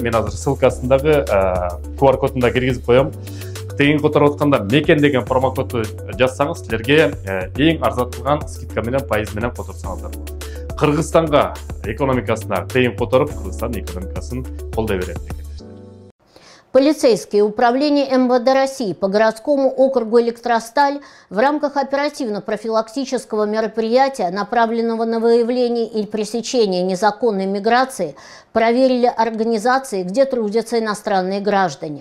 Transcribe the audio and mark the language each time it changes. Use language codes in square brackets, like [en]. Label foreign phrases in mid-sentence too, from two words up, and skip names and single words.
[ky] Мен азыр ссылкасындагы QR кодунда киргизип коем. Тыйын которуп атканда мекен деген промокодду жазсаңыз, силерге эң арзатылган скидка менен пайыз менен которсоңуздар болот. Кыргызстанга экономикасына тыйын которуп, Кыргызстан экономикасын колдой берет. [ru] Полицейские управления МВД России по городскому округу Электросталь в рамках оперативно-профилактического мероприятия, направленного на выявление и пресечение незаконной миграции, проверили организации, где трудятся иностранные граждане.